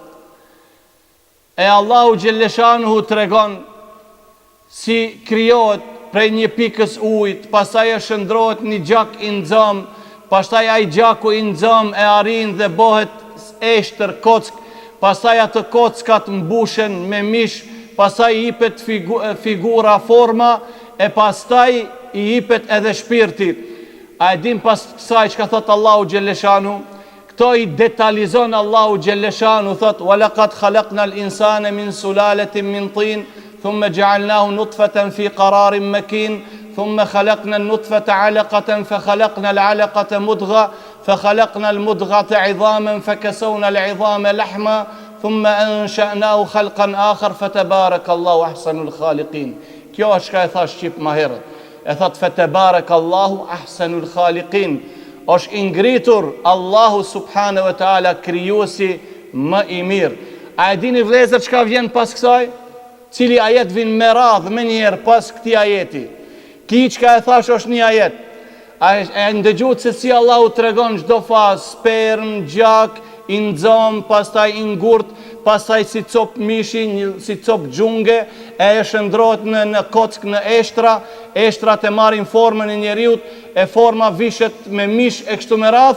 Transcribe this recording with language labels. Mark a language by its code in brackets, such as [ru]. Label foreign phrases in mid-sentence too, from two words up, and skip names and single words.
[sq] E Allahu Gjelleshanuhu tregon si krijohet prej një pikës ujit, pastaj e shndrohet një gjak i nxëm, pastaj ai gjaku i nxëm e arrin dhe bëhet eshtër kock, pastaj ato kockat mbushen me mish, pastaj i jepet figura, forma, e pastaj i jepet edhe shpirti. A e dim pas kësaj çka thot Allahu Gjelleshanu? Këto i detalizon Allahu Gjelleshanu, thot [ar] وَلَقَدْ خَلَقْنَا الْإِنسَانَ مِنْ سُلَالَةٍ مِنْ طِينٍ ثُمَّ جَعَلْنَاهُ نُطْفَةً فِي قَرَارٍ مَكِينٍ ثُمَّ خَلَقْنَا النُّطْفَةَ عَلَقَةً فَخَلَقْنَا الْعَلَقَةَ مُضْغَةً فَخَلَقْنَا الْمُضْغَةَ عِظَامًا فَكَسَوْنَا الْعِظَامَ لَحْمًا ثُمَّ أَنشَأْنَاهُ خَلْقًا آخَرَ فَتَبَارَكَ اللَّهُ أَحْسَنُ الْخَالِقِينَ. [sq] Kjo është çka e thash qip më herët. E thot [ar] فَتَبَارَكَ اللَّهُ أَحْسَنُ الْخَالِقِينَ. [sq] është i ngritur Allahu [ar] سبحانه وتعالى, [sq] krijuesi më i mirë. A e dini vëllezër çka vjen pas kësaj? Cili ajet vjen me radhë më njëherë pas këtij ajeti? Ki çka e thash është një ajet. A e ndëgjuat se si Allahu tregon çdo fazë, sperm, gjak, i nxëm, pastaj i ngurt, pastaj si cop mishi, si cop xhunge, e shndrohet në kock, në eshtra, eshtrat e marrin formën e njeriut, e forma vishet me mish e kështu me radhë.